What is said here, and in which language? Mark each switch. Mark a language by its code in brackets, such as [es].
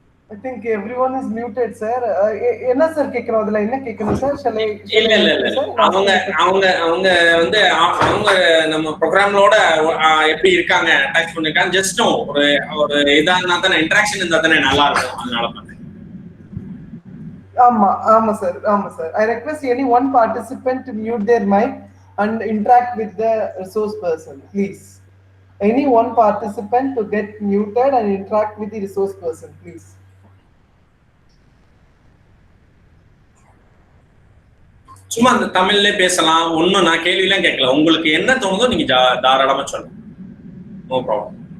[en] I think everyone is muted, sir. [ta] என்ன sir கேக்குறோம், அதுல என்ன கேக்கணும் சார்? இல்ல அவங்க வந்து அவங்க நம்ம ப்ரோக்ராமோட எப்படி இருக்காங்க, அட்டாச் பண்ணிருக்காங்க, ஜஸ்ட் ஒரு இதானா தானே, இன்டராக்ஷன் இருந்தா தானே நல்லா இருக்கும், அதனால பண்ணேன். ஆமா sir. [en] I request any one participant to mute their mic and interact with the resource person, please. Any one participant to get muted and interact with the resource person, please. [ta] சும்மா அந்த தமிழ்ல பேசலாம், ஒன்னும் நான் கேள்வியெல்லாம் கேட்கல, உங்களுக்கு என்ன தோணுதோ நீங்க தாராளமா சொல்லுங்க, நோ ப்ராப்ளம்.